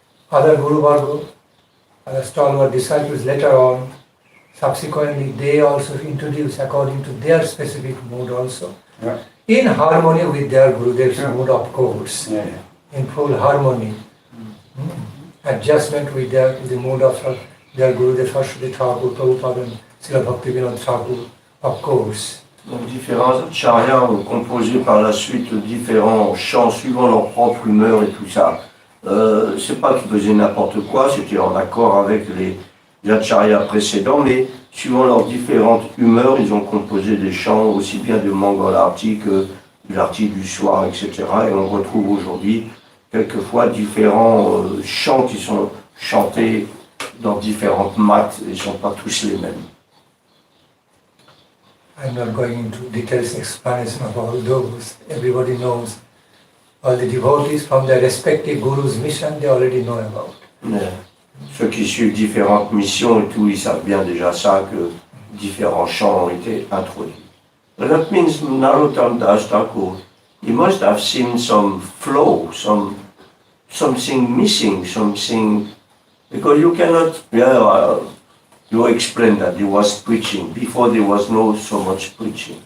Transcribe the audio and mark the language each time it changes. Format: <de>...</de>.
<en>Other Guru Varga, other stalwart disciples later on, subsequently they also introduce according to their specific mood also. Yeah. In harmony with their Gurudev's mood, of course. In full harmony. Adjustment with the mood of their Gurudev, Srila Thakur, Prabhupada and Srila Bhakti Nandan Thakur, of course.</en> <fr>Donc différents acharyas ont composé par la suite différents chants suivant leur propre humeur et tout ça. C'est pas qu'ils faisaient n'importe quoi, c'était en accord avec les acharyas précédents, mais suivant leurs différentes humeurs, ils ont composé des chants aussi bien de Mongol Arti que de l'Arti du soir, etc. Et on retrouve aujourd'hui quelquefois différents chants qui sont chantés dans différentes maths et ne sont pas tous les mêmes.</fr> <en>I'm not going into details explanation of all those. Everybody knows. All the devotees from their respective gurus' mission, they already know about.</en> <fr>Mais ceux qui suivent différentes missions et tout, ils savent bien déjà ça, que différents chants ont été introduits.</fr> <en>But that means Narottam Das Thakur, he must have seen some flow, something missing, something, because you cannot, you explained that there was preaching. Before there was no so much preaching.</en>